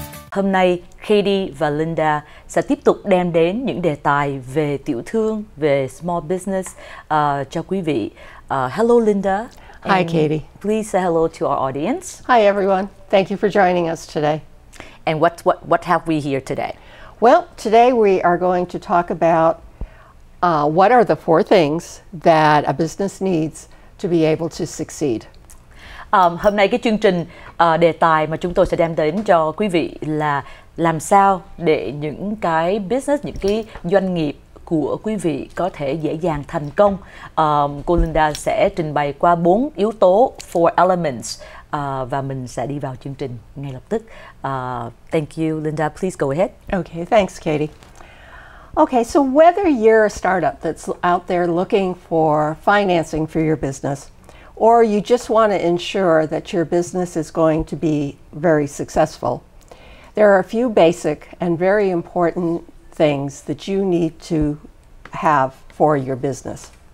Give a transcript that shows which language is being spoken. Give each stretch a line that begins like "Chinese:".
Vietnamese: Hôm nay Katie và Linda sẽ tiếp tục đem đến những đề tài về tiểu thương, về
English: small business
Vietnamese: cho quý vị.
English: Hello Linda. Hi Katie. Please say hello to our audience. Hi everyone. Thank you for joining us today. And what have we here today? Well, today we are going to talk about what are the 4 things that a business needs to be able to succeed.
Vietnamese: Hôm nay cái chương trình đề tài mà chúng tôi sẽ đem đến cho quý vị là làm sao để những cái business, những cái doanh nghiệp của quý vị có thể dễ dàng thành công. Cô Linda sẽ trình bày qua 4 yếu tố,
English: 4 elements,
Vietnamese: và mình sẽ đi vào chương trình ngay lập tức.
English: Thank you, Linda. Please go ahead. Okay, thanks, Katie. Okay, so whether you're a startup that's out there looking for financing for your business, or you just want to ensure that your business is going to be very successful, there are a few basic and very important things that you need to have for your business.